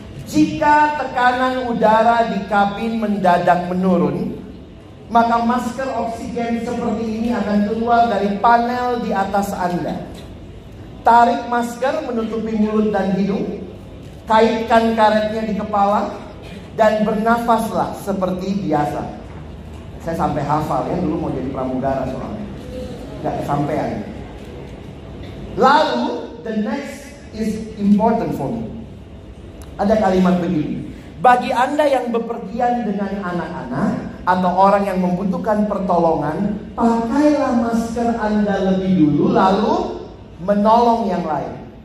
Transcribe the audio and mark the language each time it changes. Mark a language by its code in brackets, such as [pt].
[id] Jika tekanan udara di kabin mendadak menurun, maka masker oksigen seperti ini akan keluar dari panel di atas Anda. Tarik masker menutupi mulut dan hidung, kaitkan karetnya di kepala, dan bernafaslah seperti biasa. Saya sampai hafal ya, dulu mau jadi pramugara soalnya. Gak kesampean. [en] Lalu, the next is important for me. [id] Ada kalimat begini. Bagi Anda yang bepergian dengan anak-anak atau orang yang membutuhkan pertolongan, pakailah masker Anda lebih dulu, lalu menolong yang lain.